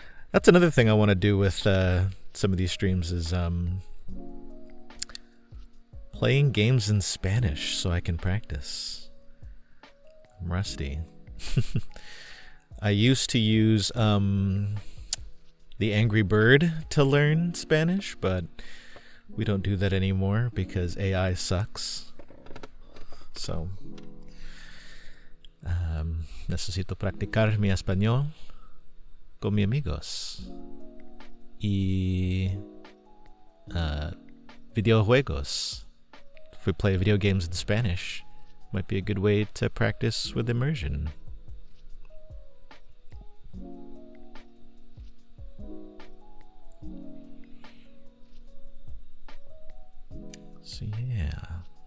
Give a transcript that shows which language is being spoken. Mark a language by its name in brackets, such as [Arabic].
[English] That's another thing I want to do with some of these streams is playing games in Spanish so I can practice. I'm rusty. I used to use the Angry Bird to learn Spanish, but we don't do that anymore because AI sucks. [Spanish] So necesito practicar mi español con mis amigos y videojuegos. [English] If we play video games in Spanish, might be a good way to practice with immersion. So yeah.